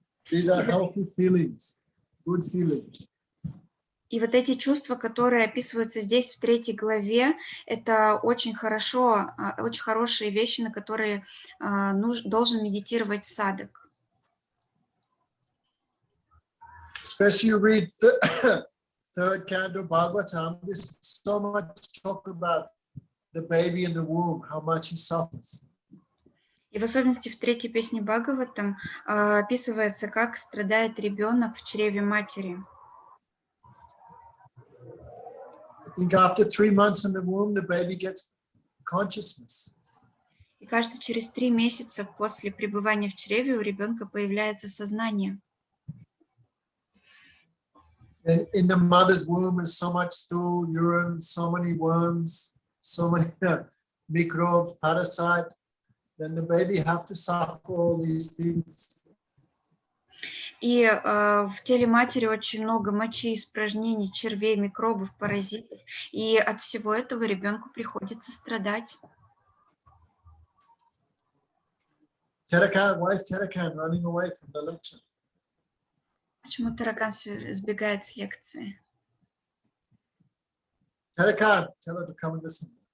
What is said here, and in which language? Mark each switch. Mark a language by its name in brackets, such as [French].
[English] These are healthy feelings, good feelings. [Russian] И вот эти чувства, которые описываются здесь в 3 главе, это очень хорошо, очень хорошие вещи, на которые должен медитировать садхак. [English] Especially you read the third canto Bhagavatam, there's so much talk about the baby in the womb, how much he suffers. [Russian] И в особенности в 3 песне Бхагаватам описывается, как страдает ребенок в чреве матери. [English] I think after 3 months in the womb, the baby gets consciousness. [Russian] И кажется, через 3 месяца после пребывания в чреве у ребенка появляется сознание. [English] And in the mother's womb is so much stool, urine, so many worms, so many microbes, parasites. Then the baby have to suffer all these things. [Russian] И в теле матери очень много мочи, испражнений, червей, микробов, паразитов. И от всего этого ребенку приходится страдать. [English] Tarakan, why is Tarakan running away from the lecture? [Russian] Почему таракан все сбегает с лекции? [English] Tarakan, tell her to come and listen.